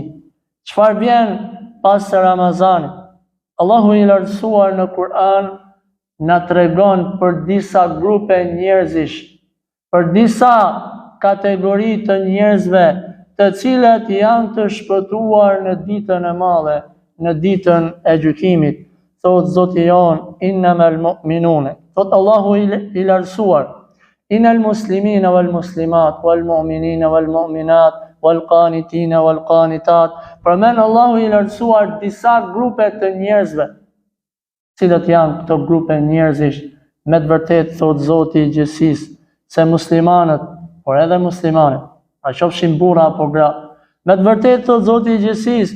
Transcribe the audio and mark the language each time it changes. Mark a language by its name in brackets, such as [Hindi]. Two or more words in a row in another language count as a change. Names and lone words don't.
[Albanian] Çfarë vjen pas Ramazanit? Allahu i lartësuar në Kur'an na tregon për disa grupe njerëzish, për disa kategori të njerëzve, të cilët janë të shpëtuar në ditën e madhe, në ditën e gjykimit. Thot Zoti jon, [Arabic] إنما المؤمنون. [Albanian] Thot Allahu i lartësuar, [Arabic] إن المسلمين والمسلمات والمؤمنين والمؤمنات والقانتين والقانتات. [Albanian] Përmend Allahu i lartësuar disa grupe të njerëzve. Cilat janë këto grupe njerëzish? Me të vërtetë thot Zoti i gjithësisë se muslimanët, por edhe muslimanet, a qofshin burra apo gra, me të vërtetë thot Zoti i gjithësisë